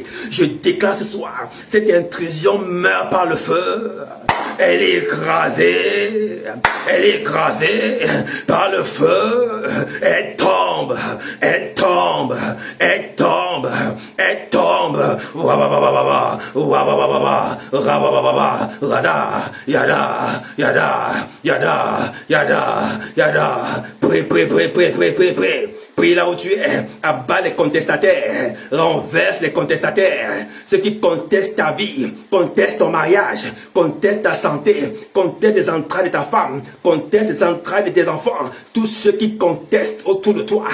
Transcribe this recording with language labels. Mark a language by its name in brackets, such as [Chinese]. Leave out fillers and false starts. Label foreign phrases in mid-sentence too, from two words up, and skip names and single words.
[French] Je déclare ce soir, cette intrusion meurt par le feu. Elle est écrasée. Elle est écrasée par le feu. Elle tombe. Elle tombe. Elle tombe. Elle tombe. Rada. Yada. Yada. Yada. Yada. Yada. Prie, prie, prie, prie, prie, prie, prie. Prie là où tu es, abat les contestataires, renverse les contestataires, ceux qui contestent ta vie, contestent ton mariage, contestent ta santé, contestent les entrailles de ta femme, contestent les entrailles de tes enfants, tous ceux qui contestent autour de toi,